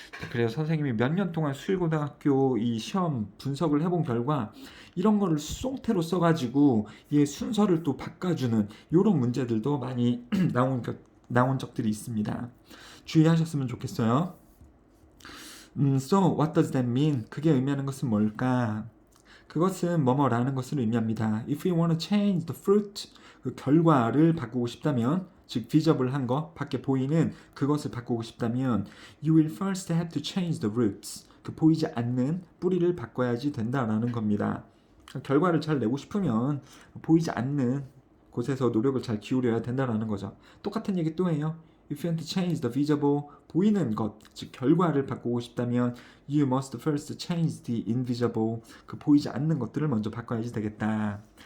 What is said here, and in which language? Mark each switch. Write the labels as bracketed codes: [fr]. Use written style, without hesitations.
[ko] 그래서 선생님이 몇 년 동안 수일고등학교 이 시험 분석을 해본 결과 이런 거를 수동태로 써가지고 이 순서를 또 바꿔주는 이런 문제들도 많이 나온 적들이 있습니다. 주의하셨으면 좋겠어요. [en] So what does that mean? [ko] 그게 의미하는 것은 뭘까? 그것은 뭐뭐라는 것을 의미합니다. [en] If you want to change the fruit, [ko] 그 결과를 바꾸고 싶다면, [en] 즉 visible한 거, 밖에 보이는 그것을 바꾸고 싶다면, you will first have to change the roots. [ko] 그 보이지 않는 뿌리를 바꿔야지 된다라는 겁니다. 결과를 잘 내고 싶으면 보이지 않는 곳에서 노력을 잘 기울여야 된다라는 거죠. 똑같은 얘기 또 해요. [en] If you want to change the visible, [ko] 보이는 것, 즉 결과를 바꾸고 싶다면 [en] you must first change the invisible, [ko] 그 보이지 않는 것들을 먼저 바꿔야지 되겠다.